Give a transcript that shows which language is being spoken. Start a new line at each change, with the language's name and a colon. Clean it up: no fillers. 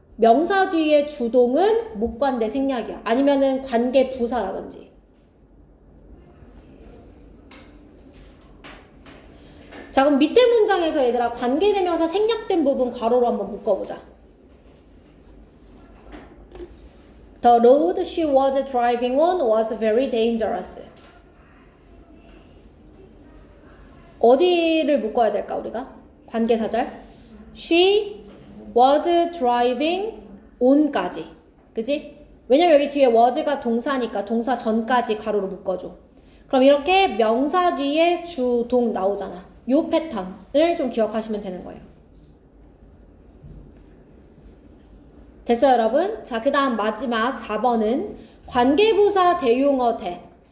Korean: 명사 뒤에 주동은 목관대 생략이야. 아니면은 관계부사라든지. 자, 그럼 밑에 문장에서 얘들아 관계대명사 생략된 부분 괄호로 한번 묶어보자.
English: The road she was driving on was very dangerous.
Korean: 어디를 묶어야 될까 우리가? 관계사절.
English: She was driving on까지.
Korean: 그지? 왜냐면 여기 뒤에 was가 동사니까 동사 전까지 가로로 묶어줘. 그럼 이렇게 명사 뒤에 주동 나오잖아. 요 패턴을 좀 기억하시면 되는 거예요. 됐어요, 여러분? 자, 그 다음 마지막 4번은 관계부사 대용어 that.